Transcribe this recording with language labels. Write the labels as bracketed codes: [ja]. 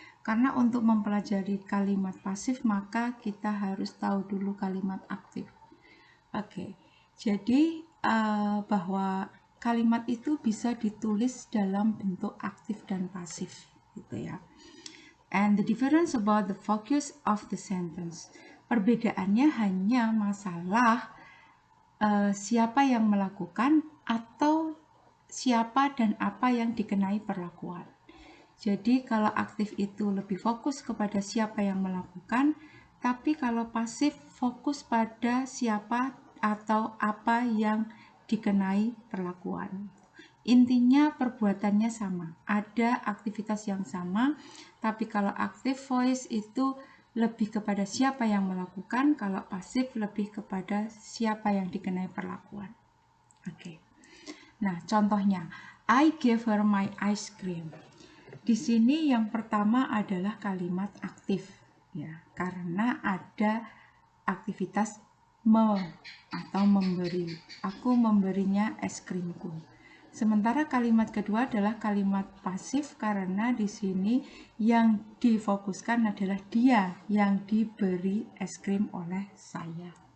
[id] Karena untuk mempelajari kalimat pasif maka kita harus tahu dulu kalimat aktif. Oke, jadi bahwa kalimat itu bisa ditulis dalam bentuk aktif dan pasif gitu ya. [en] And the difference about the focus of the sentence. [id] Perbedaannya hanya masalah siapa yang melakukan atau siapa dan apa yang dikenai perlakuan. Jadi kalau aktif itu lebih fokus kepada siapa yang melakukan, tapi kalau pasif fokus pada siapa atau apa yang dikenai perlakuan. Intinya perbuatannya sama, ada aktivitas yang sama, tapi kalau active voice itu lebih kepada siapa yang melakukan, kalau pasif lebih kepada siapa yang dikenai perlakuan. Oke. Nah, contohnya, [en] I gave her my ice cream. [id] Di sini yang pertama adalah kalimat aktif, ya, karena ada aktivitas atau memberi. Aku memberinya es krimku. Sementara kalimat kedua adalah kalimat pasif karena di sini yang difokuskan adalah dia yang diberi es krim oleh saya.